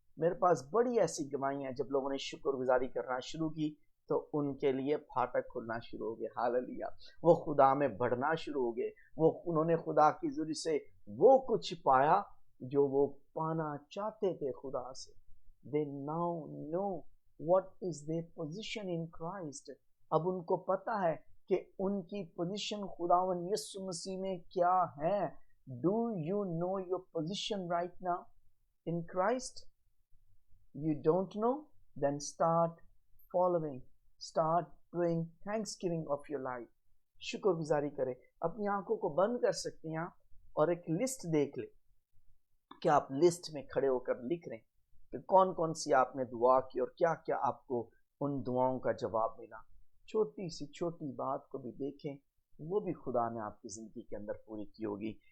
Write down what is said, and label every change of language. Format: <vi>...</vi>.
<ur>میرے پاس بڑی ایسی گواہیاں ہیں، جب لوگوں نے شکر گزاری کرنا شروع کی تو ان کے لیے پھاٹک کھلنا شروع ہو گئے. ہاللویا. وہ خدا میں بڑھنا شروع ہو گئے. انہوں نے خدا کی ذریعے سے وہ کچھ پایا جو وہ پانا چاہتے تھے خدا سے.</ur> <en>they now know what is their position in Christ.</en> <ur>اب ان کو پتا ہے کہ ان کی پوزیشن خداوند یسوع مسیح میں کیا ہے.</ur> <en>Do you know your position right now in Christ? You don't know? Then start following. Start doing thanksgiving of your life.</en> <ur>شکر گزاری کریں. اپنی آنکھوں کو بند کر سکتے ہیں آپ اور ایک لسٹ دیکھ لیں کہ آپ لسٹ میں کھڑے ہو کر لکھ رہے ہیں کہ کون کون سی آپ نے دعا کی اور کیا کیا آپ کو ان دعاؤں کا جواب ملا. چھوٹی سی چھوٹی بات کو بھی دیکھیں، وہ بھی خدا نے آپ کی زندگی کے اندر پوری کی ہوگی.</ur>